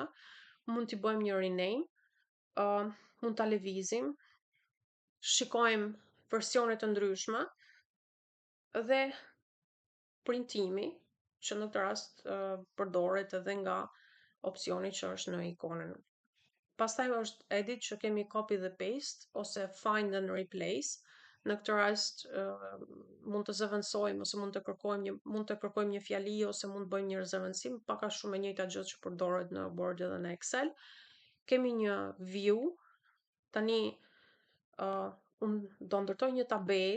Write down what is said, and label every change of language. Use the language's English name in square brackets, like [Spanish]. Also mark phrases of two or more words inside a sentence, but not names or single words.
[Albanian] Mund t'i bëjmë një rename, mund ta lëvizim, shikojmë versione të ndryshme dhe printimi, që në këtë rast përdoret edhe nga opsioni që është në ikonën. Pastaj është edit, që kemi copy dhe paste ose [English] find and replace. [Albanian] Në këtë rast mund të zëvendësojmë ose mund të kërkojmë një fjali ose mund të bëjmë një zëvendësim, pak a shumë e njëjta gjë që përdoret në Word dhe në Excel. Kemi një view. Tani unë do ndërtoj një tabel.